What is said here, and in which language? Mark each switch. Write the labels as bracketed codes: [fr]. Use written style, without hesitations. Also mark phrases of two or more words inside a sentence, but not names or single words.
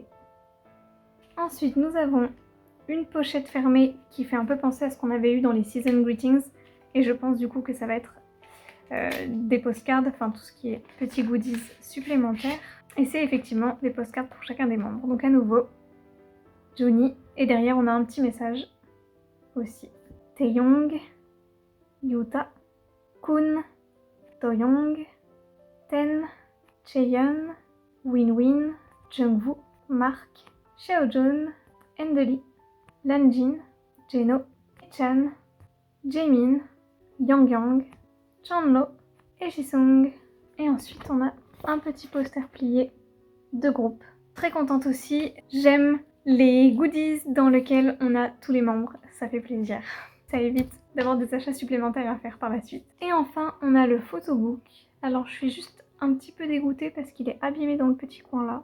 [fr] Ensuite, nous avons une pochette fermée qui fait un peu penser à ce qu'on avait eu dans les Season Greetings, et je pense du coup que ça va être des postcards, enfin tout ce qui est petits goodies supplémentaires. Et c'est effectivement des postcards pour chacun des membres. Donc à nouveau, Johnny, et derrière on a un petit message aussi. Taeyong, Yuta, Kun, Toyoung, Ten, Jaehyun, Winwin, Jungwoo, Mark, Xiaojun, Endeli, Nanjin, Jeno, Echan, Jaemin, Yang, Chanlo et Jisung. Et ensuite on a un petit poster plié de groupe. Très contente aussi, j'aime les goodies dans lesquels on a tous les membres, ça fait plaisir. Ça évite d'avoir des achats supplémentaires à faire par la suite. Et enfin, on a le photobook. Alors je suis juste un petit peu dégoûtée parce qu'il est abîmé dans le petit coin là.